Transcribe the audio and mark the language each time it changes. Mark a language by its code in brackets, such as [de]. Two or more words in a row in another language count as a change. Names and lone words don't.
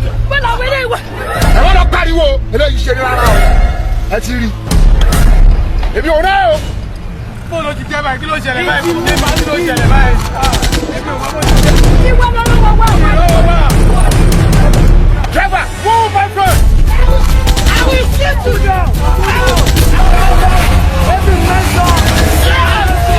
[yo] Bọ́lá wọlé wá. Ẹ má lọ pariwo, eléyìí ṣe ní rárá o. Ẹ ti rí. Èmi ò rẹ́ o. Bó ló ti jẹ́ báyìí? Kí ló ṣẹlẹ̀ báyìí? Kí ló ṣẹlẹ̀ báyìí? Ah, èmi ò mọ bó ti jẹ́. Kí wọ́n lọ́wọ́ wá wá. Ìyàwó wá. [en] Driver, move my friend. I will shoot you down. Every man down.